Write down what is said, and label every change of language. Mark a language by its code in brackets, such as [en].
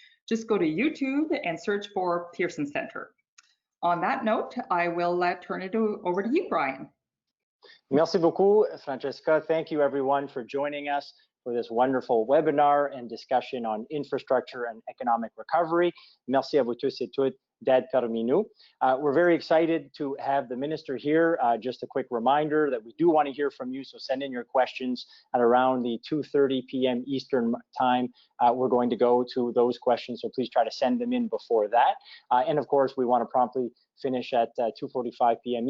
[en] Just go to YouTube and search for Pearson Center. On that note, I will turn it over to you, Brian. [fr] Merci beaucoup, Francesca. [en] Thank you everyone for joining us for this wonderful webinar and discussion on infrastructure and economic recovery. [fr] Merci à vous tous et toutes d'être parmi nous. [en] We're very excited to have the minister here. Just a quick reminder that we do want to hear from you, so send in your questions at around the 2:30 p.m. Eastern time. We're going to go to those questions, so please try to send them in before that. And of course, we want to promptly finish at 2:45 p.m.